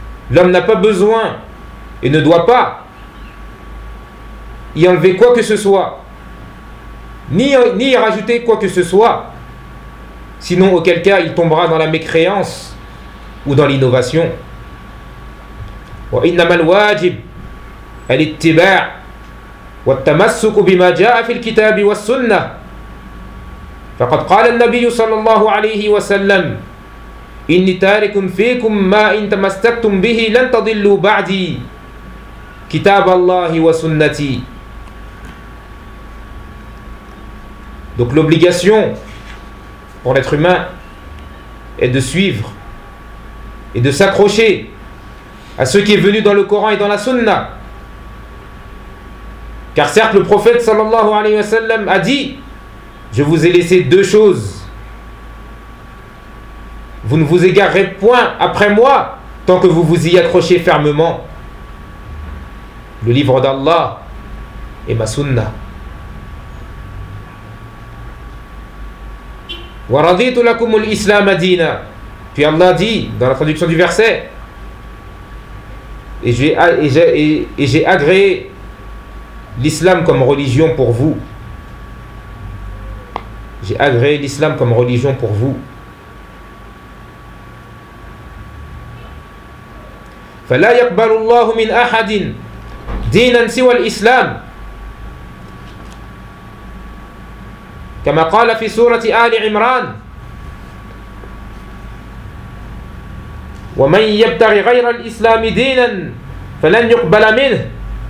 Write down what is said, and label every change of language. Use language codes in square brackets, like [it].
[fr] L'homme n'a pas besoin et ne doit pas y enlever quoi que ce soit, ni y rajouter quoi que ce soit, sinon auquel cas il tombera dans la mécréance ou dans l'innovation. [ar] وَإِنَّمَا الْوَاجِبُ الْإِتِّبَاعُ والتمسك بما جاء في الكتاب والسنة فقد قال النبي صلى الله عليه وسلم إني تارك فيكم ما إن تمسكتم به لن تضلوا بعدي كتاب الله وسنتي. [fr] Donc l'obligation pour l'être humain est de suivre et de s'accrocher à ce qui est venu dans le Coran et dans la Sunna. Car certes, le prophète sallallahu alayhi wa sallam a dit: je vous ai laissé deux choses. Vous ne vous égarerez point après moi tant que vous vous y accrochez fermement. Le livre d'Allah et ma sunna. [ar] Wa raditu lakum al-islam adina. [fr] Puis Allah dit dans la traduction du verset: et j'ai agréé l'islam comme religion pour vous. J'ai agréé l'islam comme religion pour vous. [ar] فلا يقبل الله من احد دينا سوى الاسلام. كما قال في سورة آل عمران: ومن يبتغي غير الاسلام دينا فلن يقبل منه.